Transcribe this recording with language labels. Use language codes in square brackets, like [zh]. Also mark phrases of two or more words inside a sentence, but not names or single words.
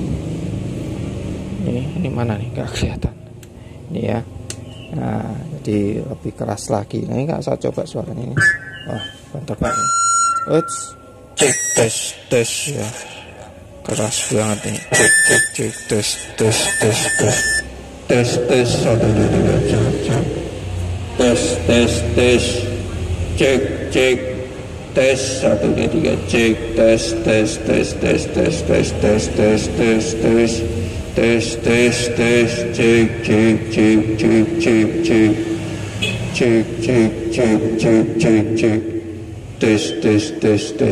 [id] Ini mana nih, nggak kelihatan ini ya. Nah, jadi lebih keras lagi. Nah, ini nggak, saya coba suaranya ini. Wah, mantap banget. Cek tes tes ya, keras banget nih. Cek cek cek tes tes tes tes tes tes 1 2 3 cek tes tes tes cek cek tes 1 2 3 cek tes tes tes tes tes tes tes tes tes tes tes tes tes cek cek cek cek cek cek cek cek cek cek cek cek tes tes tes tes.